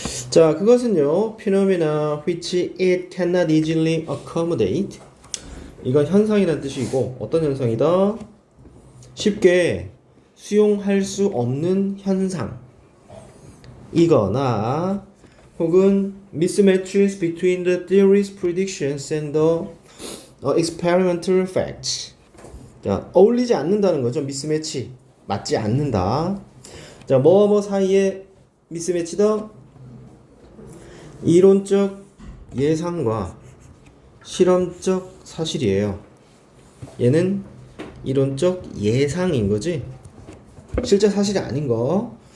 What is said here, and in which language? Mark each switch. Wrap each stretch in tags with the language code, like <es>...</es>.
<ko>자, 그것은요,</ko> <en>phenomena which it cannot easily accommodate.</en> <ko>이건 현상이라는 뜻이고, 어떤 현상이다? 쉽게 수용할 수 없는 현상 이거나 혹은</ko> <en>mismatches between the theory's predictions and the experimental facts.</en> <ko>자, 어울리지 않는다는 거죠. 미스매치. 맞지 않는다. 자, 뭐뭐 사이에 미스매치다? 이론적 예상과 실험적 사실이에요. 얘는 이론적 예상인 거지. 실제 사실이 아닌 거.</ko>